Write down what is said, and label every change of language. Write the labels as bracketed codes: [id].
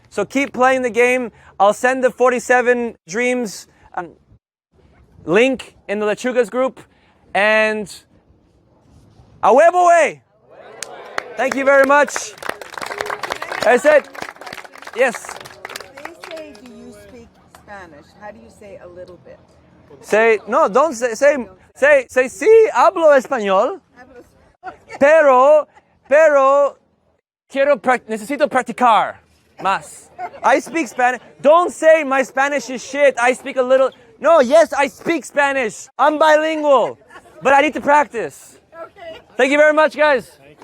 [en] So keep playing the game. I'll send the 47 Dreams link in the Lechugas group, and [es] a huevo [en] way! Thank you very much. I said, yes. They say, do you speak Spanish? How do you say a little bit? Say, no, don't say, [es] sí, hablo español, pero, necesito practicar más. [en] I speak Spanish. Don't say my Spanish is shit. I speak a little. No, yes, I speak Spanish. I'm bilingual, but I need to practice. Okay. Thank you very much, guys.